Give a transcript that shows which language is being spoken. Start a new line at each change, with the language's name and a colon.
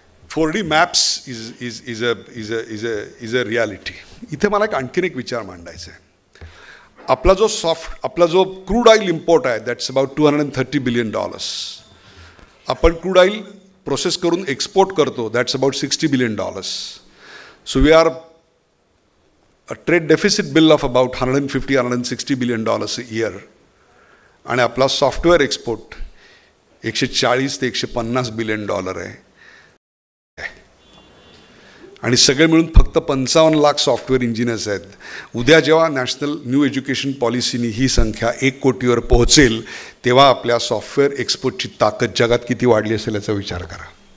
English: 4D maps is a reality.
Marathi: इथे मला आणखीन एक विचार मांडायचा आहे. आपला जो क्रूड ऑइल इम्पोर्ट आहे,
English: That's about $230 billion.
Marathi: आपण क्रूड ऑइल प्रोसेस करून एक्सपोर्ट करतो,
English: That's about $60 billion. So we are a trade deficit bill of about $150-160 billion a year.
Marathi: आणि आपला सॉफ्टवेअर एक्सपोर्ट $140 ते $150 billion आहे. आणि सगळे मिळून फक्त 55 लाख सॉफ्टवेअर इंजिनियर्स आहेत. उद्या जेव्हा नॅशनल न्यू एज्युकेशन पॉलिसीनी ही संख्या 1 कोटीवर पोहोचेल तेव्हा आपल्या सॉफ्टवेअर एक्सपोर्टची ताकद जगात किती वाढली असेल याचा विचार करा.